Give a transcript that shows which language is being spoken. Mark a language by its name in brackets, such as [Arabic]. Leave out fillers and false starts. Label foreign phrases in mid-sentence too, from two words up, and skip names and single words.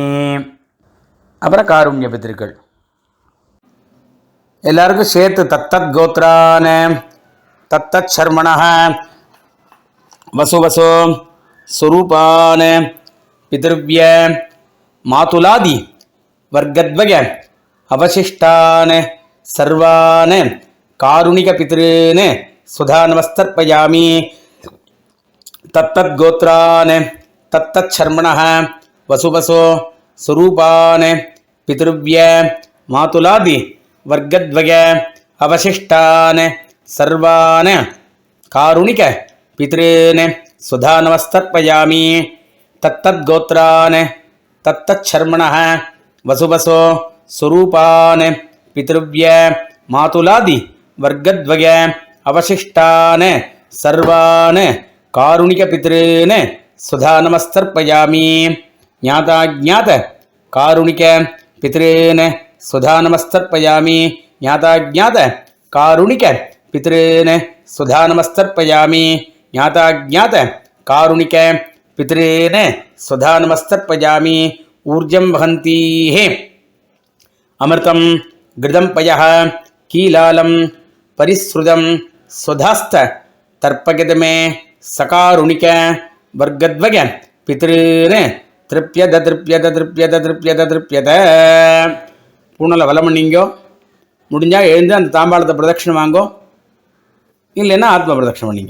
[Tamil] அப்புறம் காருண்ய பித்ருக்கள் எல்லாருக்கும் சேர்த்து [Sanskrit] तत्तत् गोत्रान् तत्तत् शर्मणः वसुवसु स्वरूपान् पितृव्य मातुलादि वर्गद्वय अवशिष्टान् सर्वान् कारुणिक पितॄन् स्वधा नमस्तर्पयामि. तत्तत् गोत्रान् तत्तत् शर्मणः वसुवसु स्वरूपान् पितृव्य मातुलादि वर्गद्वय अवशिष्टान् सर्वान् कारुणिक पितॄन् स्वधा नमस्तर्पयामि. तत्तत् गोत्रान् तत्तत् शर्मणः वसुवसु स्वरूपान् पितृव्य मातुलादि वर्गद्वय अवशिष्टान् सर्वान् कारुणिक पितॄन् स्वधा नमस्तर्पयामि. ज्ञाताज्ञात कारुणिक पितॄन् स्वधा नमस्तर्पयामि. ज्ञाताज्ञात कारुणिक पितॄन् स्वधा नमस्तर्पयामि. ज्ञाताज्ञात कारुणिक पितॄन् स्वधा नमस्तर्पयामि. ऊर्जं वहन्तीः अमृतं घृतं पयः कीलालं परिस्रुतं स्वधास्थ तर्पयतमे सकारुणिक वर्गद्वय पितॄन् तृप्यत तृप्यत तृप्यत तृप्यत तृप्यत திருப்யத திருப்யத திருப்யத. [Tamil] பூனலை வலம் பண்ணிங்கோ. முடிஞ்சால் எழுந்து அந்த தாம்பாளத்தை பிரதட்சணம் வாங்கோ. இல்லைன்னா ஆத்ம பிரதட்சணம் பண்ணிங்கோ.